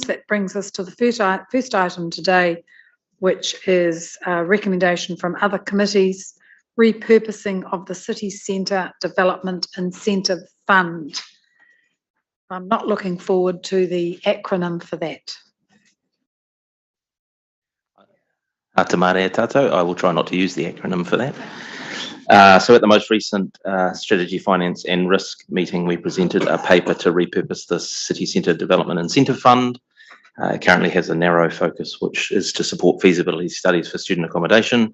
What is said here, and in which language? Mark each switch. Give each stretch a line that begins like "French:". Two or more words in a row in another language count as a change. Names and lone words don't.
English: That brings us to the first item today, which is a recommendation from other committees, repurposing of the City Centre Development Incentive Fund. I'm not looking forward to the acronym for that.
Māori: Te mare tātou,
English: I will try not to use the acronym for that. So at the most recent Strategy, Finance and Risk meeting, we presented a paper to repurpose the City Centre Development Incentive Fund. It currently has a narrow focus, which is to support feasibility studies for student accommodation.